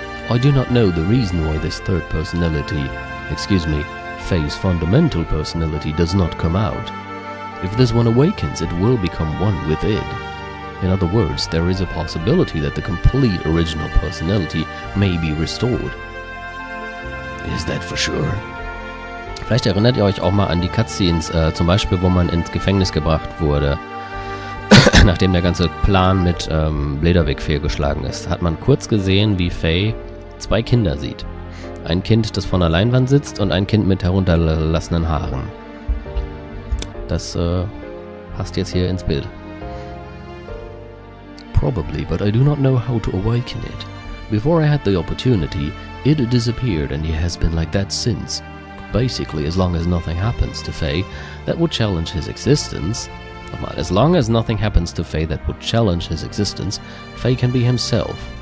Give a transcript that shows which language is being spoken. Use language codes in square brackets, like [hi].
[en] I do not know the reason why this third personality, Faye's fundamental personality does not come out. If this one awakens, it will become one with id. In other words, there is a possibility that the complete original personality may be restored. Is that for sure? [de] Vielleicht erinnert ihr euch auch mal an die Cutscenes, zum Beispiel, wo man ins Gefängnis gebracht wurde, nachdem der ganze Plan mit Bläderweg fehlgeschlagen ist. Hat man kurz gesehen, wie Faye 2 Kinder sieht. Ein Kind, das vor einer Leinwand sitzt, und ein Kind mit heruntergelassenen Haaren. Das passt jetzt hier ins Bild. [en] Probably, but I do not know how to awaken it. Before I had the opportunity, it disappeared and he has been like that since. Basically, as long as nothing happens to Faye that would challenge his existence, as long as nothing happens to Faye that would challenge his existence, Faye can be himself.